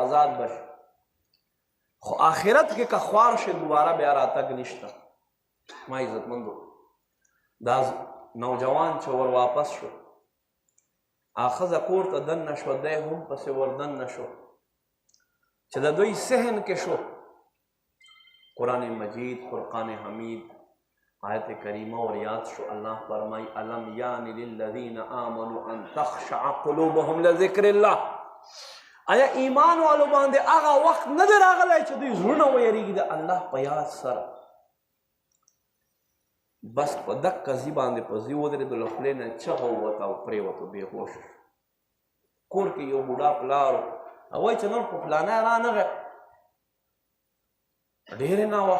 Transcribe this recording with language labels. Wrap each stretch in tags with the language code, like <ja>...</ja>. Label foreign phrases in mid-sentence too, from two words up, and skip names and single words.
<ps>آزاد بشي خو آخرت کې که خوار شي دوباره بیا راتګ نشته ما عزتمندو دا نوجوان چې ور واپس شو ښځه کور ته دننه شوه دی هم پسې ور دننه شو چې د دوی صحن کې شو قرآن مجید فرقان حمید آیت کریمہ اور یاد شو اللہ فرمائی</ps> <ar>الم یان للذین آمنوا ان تخشع قلوبهم لذکر اللہ</ar> <ps>آیا ایمان والو باندې هغه وخت نه دی راغلی چې دوی زړونه ویریږي د الله په یاد سره بس په دقه ځي باندې په ځي ودرېدو له خولې نه چغه ووته او پرېوتو بېهوش کور کې یو بوډا پلار او وایي چې نن خو فلانی رانغی ډېرې ناوخت</ps>